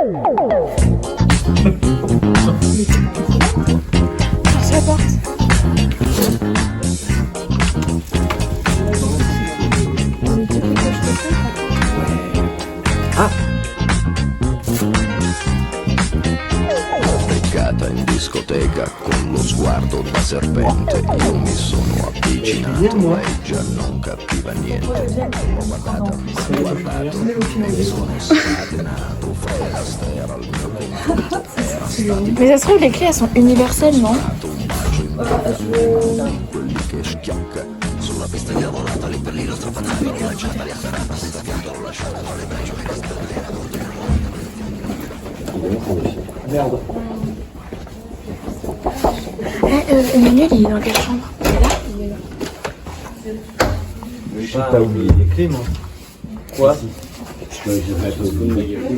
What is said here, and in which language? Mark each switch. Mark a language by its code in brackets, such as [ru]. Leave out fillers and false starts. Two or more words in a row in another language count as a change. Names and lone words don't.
[fr] Force la porte. Ah! [it] Beccata in discoteca con lo sguardo da serpente, io mi sono avvicinato, lei già non capiva niente. L'ho guardata, mi ha guardato, mi sono scatenato, festa era il mio contatto, era stato [fr] Mais ça se trouve, les clés elles sont universelles, non? [it] un bacio in bocca di quelli che schiocca. Sulla pista di volata lì per lì l'ho strapazzata, l'ho lanciata, l'ho afferrata, senza fiato, l'ho lasciata tra le braccia che [fr] Merde. Emmanuel, il est dans quelle chambre? Il est là? Il est là. Je sais pas oublié les clés, moi. Quoi? J'ai pas oublié.